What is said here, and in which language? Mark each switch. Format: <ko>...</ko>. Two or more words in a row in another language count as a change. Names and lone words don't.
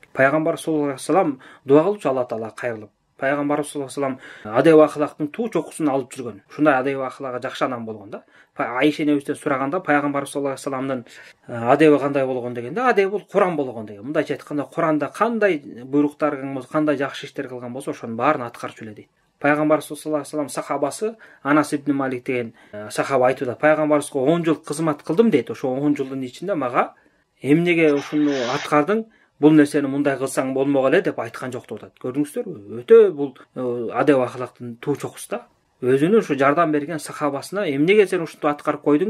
<ky>Пайгамбар</ky> <ar>صلى الله عليه وسلم</ar> <ky>дуа кылчу Алла Таалага кайрылып. Пайгамбар</ky> <ar>صلى الله عليه وسلم</ar> <ky>адеп ахлактын туу чокусун алып жүргөн. Ушундай адеп ахлагы жакшы адам болгон да. Айша энебизден сураганда Пайгамбар</ky> <ar>صلى الله عليه وسلم</ar> <ky>адеби кандай болгон дегенде, адеби бул Куран болгон деген. Мындайча айтканда, Куранда кандай буйруктар, кандай жакшы иштер кылган болсо, ошонун баарын аткарчу эле дейт. Пайгамбар</ky> <ar>صلى الله عليه وسلم</ar> <ky>сахабасы Анас ибн Малик деген сахаба айтууда, пайгамбарыбызга 10 жыл кызмат кылдым дейт. Ошо 10 жылдын ичинде мага эмнеге ушуну аткардың, бул нерсени мындай кылсаң болмок эле деп айткан жок деп атат. Көрдүңүздөрбү? Өтө бул адеп ахлактын туу чокусу да. Өзүнүн ушу жардам берген сахабасына эмнеге сен ушунтип аткарып койдуң?</ky>